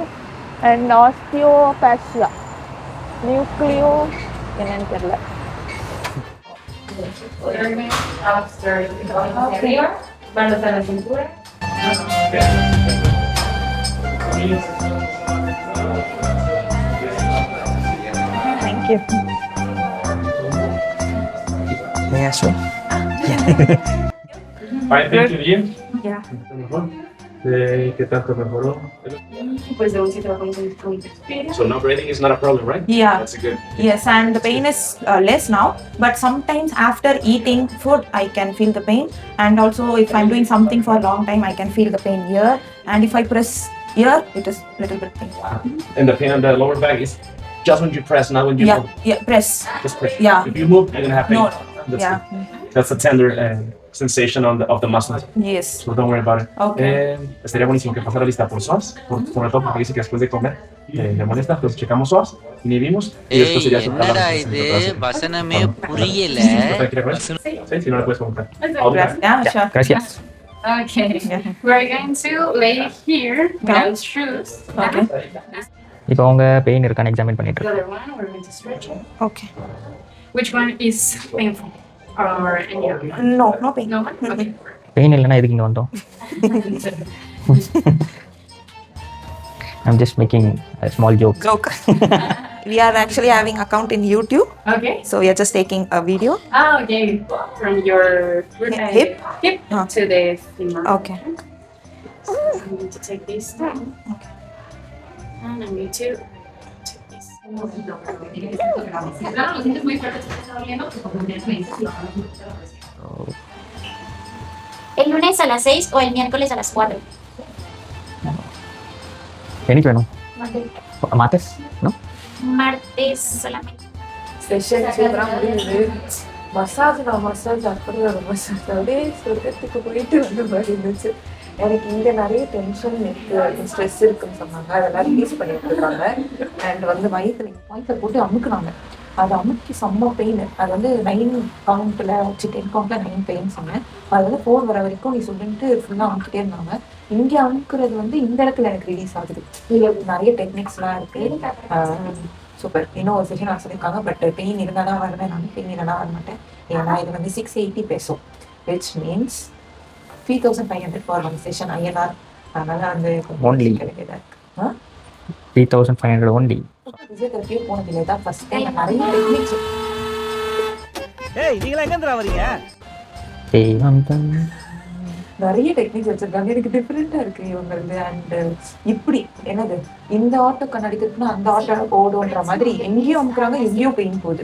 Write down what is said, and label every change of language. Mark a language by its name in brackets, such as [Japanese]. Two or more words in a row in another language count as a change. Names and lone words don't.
[Tamil] அண்ட் ஆஸ்டியோபேசியா நியூக்ளியோ என்னன்னு தெரியல. [English] thank you. Yeah. [Spanish] ¿Qué tanto mejoró? Pues de un sitio con experience. [English] So no breathing is not a problem, right? Yeah. That's a good. Yes, and the pain is less now. But sometimes after eating food, I can feel the pain. And also, if I'm doing something for a long time, I can feel the pain here. And if I press here, it is little bit pain. And the pain on the lower back is just when you press, not when you move. Yeah, press. Just press. Yeah. If you move, you're gonna have pain. No. That's Yeah. good. That's a tender sensation of the muscles. Yes. So don't worry about it. Okay. [Spanish] Estaría buenísimo que pasara lista por SOAS, sobre todo porque dice que después de comer le molesta, entonces checamos SOAS, inhibimos y después sería su [Tamil] என்னடா இது வசனமே புரியல. [Spanish] Sí, si no le puedes comentar. [English] Yeah, sure. [Spanish] Gracias. [English] Okay, we're going to lay here without shoes. Okay. [Tamil] இப்போ அவங்க பெயின் இருக்கான்னு எக்ஸாமின் பண்ணிட்டு [English] The [Tamil] இருக்கேன். [English] other one, we're going to stretch it. Okay. Which one is painful? Or any other one? No pain. No one? Okay. பெயின் இல்லைன்னா எதுக்கு இங்கே வந்தோம்? I'm just making a small joke. Joke. We are actually having account in YouTube. Okay. So we are just taking a video. Okay. From your Hip? hip to the femur. Okay. So I'm going to take this down. Okay. And I'm going to take this. [Spanish] ¿El lunes a las 6 o el miércoles a las 4? [Tamil] எனக்கு வேணும். மாத்தஸ்? [Spanish] No? Martes solamente. [Tamil] Session சூப்பரா முடியுது. மசாஜ் அப்படியே ஒரு மசாஜ் அப்படியே சொர்க்கத்துக்கு போயிட்டு வந்த மாதிரி இருந்துச்சு. எனக்கு இங்கே நிறைய டென்ஷன் இருக்கு, ஸ்ட்ரெஸ் இருக்குன்னு சொன்னாங்க. அதெல்லாம் ரிலீஸ் பண்ணிட்டு இருக்காங்க. அண்ட் வந்து வயிற்றை போட்டு அமுக்குனாங்க. அது அமுக்கி செம்ம பெயின். அது வந்து 9 கவுண்ட்டில் வச்சு 10 கவுண்ட்டில் 9 பெயின் சொன்னேன். அது வந்து 4 வர வரைக்கும் நீ சொல்லிட்டு ஃபுல்லாக அமுக்கிட்டே இருந்தாங்க. இங்கே அமுக்குறது வந்து இந்த இடத்துல எனக்கு ரிலீஸ் ஆகுது. இங்கே நிறைய டெக்னிக்ஸ்லாம் இருக்குது. சூப்பர். இன்னும் ஒரு செஷன் நான் சொல்லியிருக்காங்க. பட் பெயின் இருந்தால் தான் வருவேன், நான் பெயின் இல்லைனா வர மாட்டேன். ஏன்னா இது வந்து [English] 680 pesos, which means 3,500 for one session INR. [Tamil] அதனால வந்து [English] Only. [Tamil] கிடைக்குது. [English] 3,500 only. [Tamil] பிசியோதெரப்பியே போனதில்லை, தான் [English] first time. [Tamil] நிறைய டெக்னிக்ஸ், நிறைய டெக்னிக்ஸ் வச்சிருக்காங்க. எனக்கு டிஃப்ரெண்டா இருக்கு இவங்களுக்கு. அண்ட் இப்படி என்னது இந்த ஆட்டோ கண்ணாடி இருக்குன்னா அந்த ஆட்டோ ஓடுன்ற மாதிரி எங்கேயும் அமுக்குறாங்க, எங்கேயும் பெயின் போகுது.